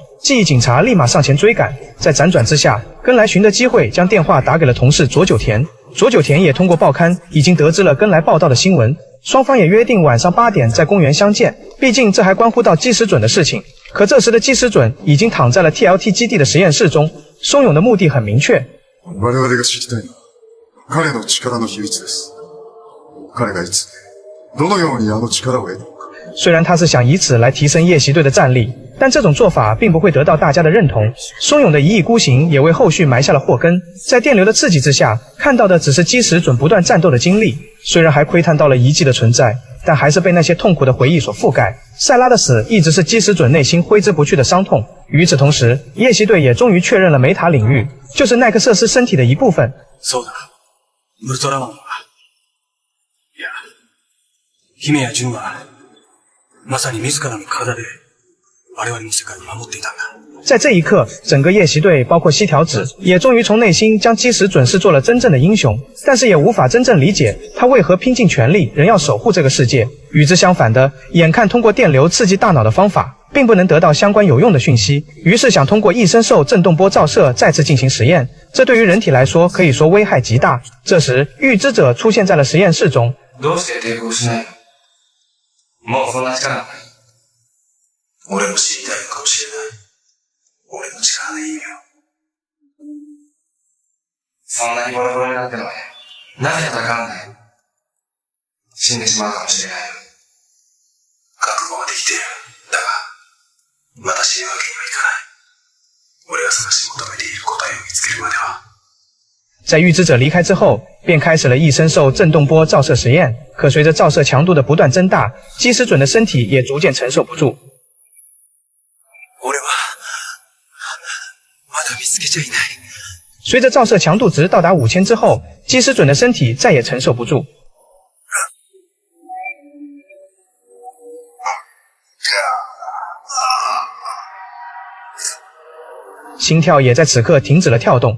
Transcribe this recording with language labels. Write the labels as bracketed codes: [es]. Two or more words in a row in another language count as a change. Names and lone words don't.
[zh] 记忆警察立马上前追赶，在辗转之下，根来寻得机会将电话打给了同事佐久田。佐久田也通过报刊已经得知了根来报道的新闻，双方也约定晚上8点在公园相见，毕竟这还关乎到基石准的事情。可这时的基石准已经躺在了 TLT 基地的实验室中，松永的目的很明确。 [ja] 我々が知りたいのは彼の力の秘密です。彼がいつどのようにあの力を得たのか。 [zh] 虽然他是想以此来提升夜袭队的战力，但这种做法并不会得到大家的认同。松永的一意孤行也为后续埋下了祸根，在电流的刺激之下，看到的只是基石准不断战斗的经历，虽然还窥探到了遗迹的存在，但还是被那些痛苦的回忆所覆盖。塞拉的死一直是基石准内心挥之不去的伤痛。与此同时，夜袭队也终于确认了梅塔领域就是奈克瑟斯身体的一部分。 [ja] そうだ、ウルトラマンは、いや、姫や純はまさに自らの体で我々の世界を守っていたんだ。 [zh] 在这一刻，整个夜袭队包括西条子也终于从内心将基石准视作了真正的英雄，但是也无法真正理解他为何拼尽全力仍要守护这个世界。与之相反的，眼看通过电流刺激大脑的方法并不能得到相关有用的讯息，于是想通过异生兽震动波照射再次进行实验，这对于人体来说可以说危害极大。这时预知者出现在了实验室中。 [ja] どうして抵抗しないの？もうそんな力ない。俺も知りたいのかもしれない。俺の力の意味を。そんなにボロボロになってもね、なぜ戦わない？死んでしまうかもしれないよ。覚悟はできている。だが、まだ死ぬわけにはいかない。俺が探し求めている答えを見つけるまでは。 [zh] 在预知者离开之后，便开始了异生兽震动波照射实验。可随着照射强度的不断增大，基石准的身体也逐渐承受不住。随着照射强度值到达5000之后，基石准的身体再也承受不住，心跳也在此刻停止了跳动。